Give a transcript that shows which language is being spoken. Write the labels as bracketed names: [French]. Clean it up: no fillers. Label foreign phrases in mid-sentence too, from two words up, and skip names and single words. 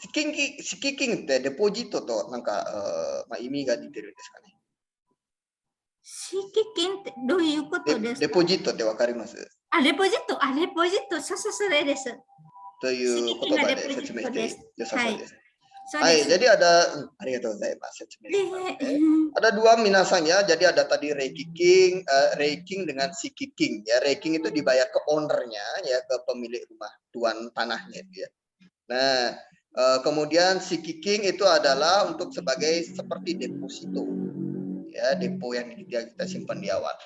[Japanese] Shikikinってデポジットとなんか、意味が似てるんですかね。敷金ってどういうことですか？デポジットってわかります？レポジット、そうそう、それです。という言葉で説明して良さそうです。 [Indonesian] Hai, jadi ada, ada dua minasan ya. Jadi ada tadi raking dengan shikiking ya. Raking itu dibayar ke ownernya ya, ke pemilik rumah, tuan tanahnya itu ya. Nah, kemudian shikiking itu adalah untuk sebagai seperti deposito ya, depo yang kita simpan di awal.